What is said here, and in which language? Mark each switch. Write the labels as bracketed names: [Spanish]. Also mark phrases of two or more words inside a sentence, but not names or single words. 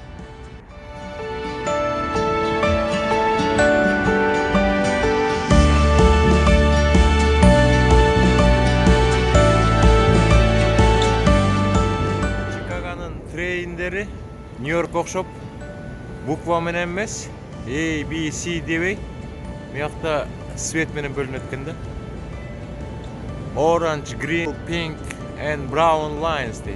[Kyrgyz] Чикагонун трейндери Нью-Йорк окшоп буква менен эмес, A, B, C дебей, мыякта свет менен бөлүнөт экен да. [English] Orange, green, pink and brown lines дейт.